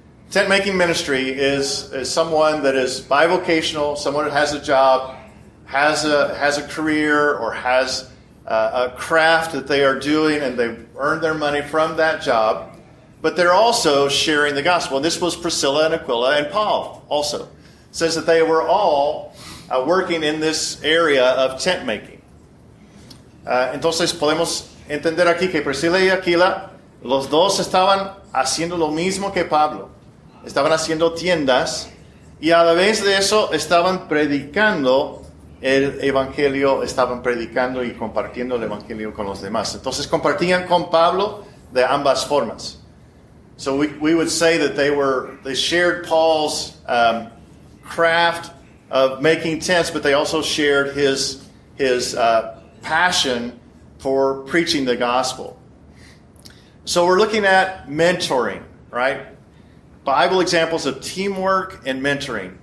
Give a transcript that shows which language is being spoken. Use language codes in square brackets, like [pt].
[en] Tent-making ministry is someone that is bivocational, someone that has a job, has a career, or has a craft that they are doing, and they earn their money from that job, but they're also sharing the gospel. And this was Priscilla and Aquila and Paul also. It says that they were all working in this area of tent making. [es] Entonces podemos entender aquí que Priscilla y Aquila, los dos estaban haciendo lo mismo que Pablo. Estaban haciendo tiendas y a la vez de eso estaban predicando el evangelio, estaban predicando y compartiendo el evangelio con los demás. Entonces compartían con Pablo de ambas formas. [en] So we would say that they shared Paul's craft of making tents, but they also shared his passion for preaching the gospel. So we're looking at mentoring, right? Bible examples of teamwork and mentoring.